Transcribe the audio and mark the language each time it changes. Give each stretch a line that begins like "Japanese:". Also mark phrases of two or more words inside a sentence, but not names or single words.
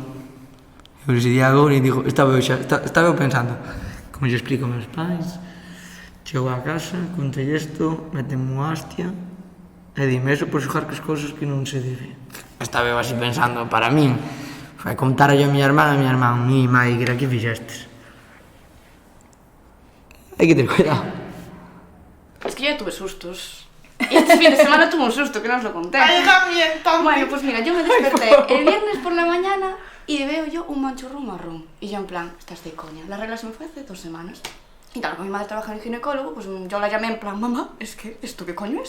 Galician: Eu ese día agora e digo, estaba eu pensando, como lle explico a meus pais, chego a casa, contei isto, meteme unha hostia, e dime eso por xogar que as cousas que non se debe. Estaba eu así pensando, para min, foi contar a miña irmán, mi mai, que era que fixestes. Hai que ter cuidado.
Spanish: Es que yo ya tuve sustos. Y este fin de semana tuve un susto, que no os lo conté. Ay, también. Bueno, pues mira, yo me desperté el viernes por la mañana y veo yo un manchurro marrón. Y yo en plan, estás de coña. La regla se me fue hace 2 semanas. Y claro, como mi madre trabaja en el ginecólogo, pues yo la llamé en plan, mamá, es que ¿esto qué coño es?